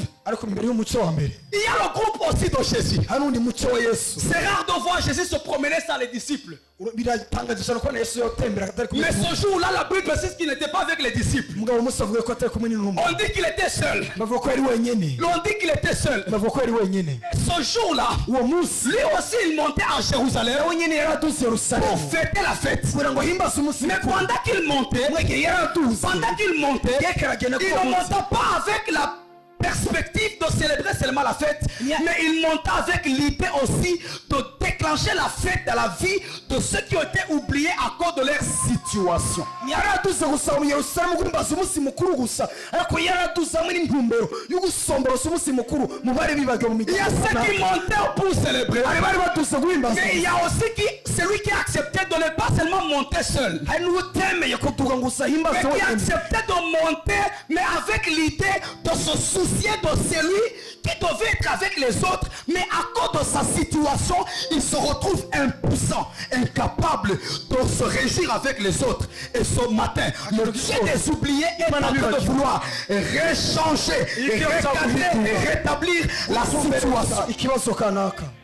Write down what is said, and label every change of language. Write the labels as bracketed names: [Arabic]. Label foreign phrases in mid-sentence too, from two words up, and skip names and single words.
[Kinyarwanda] ariko mbere y'umuco wa mbere [French] il y a le groupe aussi de Jésus. [Kinyarwanda] hari undi muco wa Yesu. [French] C'est rare de voir Jésus se promener sans les disciples. [Kinyarwanda] biratangaje cyane kubona Yesu yotembera atari kumwe [French] Mais [Kinyarwanda] n'intumwa. [French] ce jour-là, la Bible précise qu'il n'était pas avec les disciples. [Kinyarwanda] umugabo umunsi avuga ko atari kumwe n'intumwa, [French] On dit qu'il était seul. [Kinyarwanda] bavuga ko yari wenyine, [French] On dit qu'il était seul. [Kinyarwanda] bavuga ko yari wenyine. [French] Ce jour-là, [Kinyarwanda] uwo munsi [French] lui aussi, il montait à Jérusalem [Kinyarwanda] nawe nyine yari aduze [French] pour [Kinyarwanda] Yerusalemu [French] fêter la fête. [Kinyarwanda] kugira ngo ahimbaze umunsi [French] Mais [Kinyarwanda] mukuru. [French] pendant qu'il montait, pendant qu'il montait, il ne montait pas avec la perspective de célébrer seulement la fête, mais il montait avec l'idée aussi de déclencher la fête dans la vie de ceux qui ont été oubliés à cause de leur situation. [Kinyarwanda] yari aduze gusa mu Yerusalemu guhimbaza umunsi mukuru gusa, ariko yari aduze hamwe n'intumbero yo gusomborosa umunsi mukuru mu bari bibaga mu [French] Il y a [Kinyarwanda] miryango [French] ceux qui [Kinyarwanda] kanaka. [French] montaient pour célébrer, [Kinyarwanda] hari bari baduze guhimbaza, [French] mais il y a aussi celui qui a accepté de ne pas seulement monter seul, [Kinyarwanda] hari n'utemeye kuduga ngo gusa ahimbaze [French] mais qui a [Kinyarwanda] wenyine, [French] accepté de monter, mais avec l'idée de se soucier de celui qui devait être avec les autres, mais à cause de sa situation, il se retrouve impuissant, incapable de se réjouir avec les autres. Et ce matin, le Dieu des oubliés est en train de vouloir rechanger, recadrer et rétablir la situation. [Kinyarwanda] ikibazo kanaka.